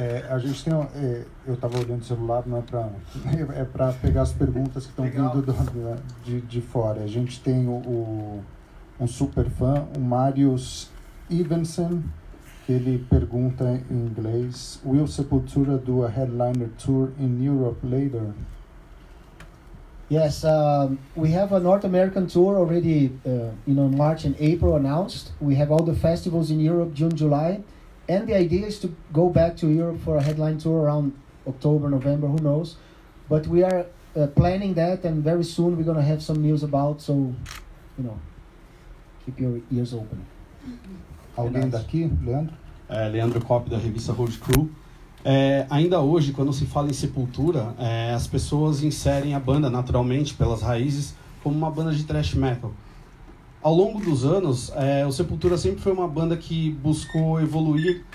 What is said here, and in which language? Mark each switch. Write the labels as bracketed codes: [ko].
[pt] A gente tem, eu estava olhando o celular, não é para pegar as perguntas que estão vindo de fora. A gente tem um super fã, o Marius Evensen, que ele pergunta em inglês: [en] Will Sepultura do a headliner tour in Europe later? Yes, we have a North American tour already, March and April announced. We have all the festivals in Europe, June, July. And the idea is to go back to Europe for a headline tour around October, November, who knows. But we are planning that, and very soon we're going to have some news about, so, keep your ears open. [pt] Alguém daqui, Leandro? Leandro Kopp, da revista Road Crew. Ainda hoje, quando se fala em Sepultura, as pessoas inserem a banda naturalmente, pelas raízes, como uma banda de thrash metal. Ao longo dos anos, o Sepultura sempre foi uma banda que buscou evoluir.